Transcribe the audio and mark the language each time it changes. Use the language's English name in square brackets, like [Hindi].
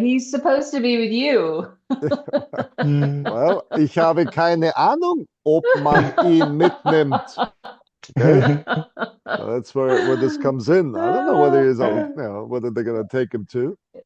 [English] He's supposed to be with you. [German] Well, ich habe keine Ahnung, ob man ihn mitnimmt. [English] Okay, so that's where this comes in. I don't know whether he's, whether they're gonna take him too.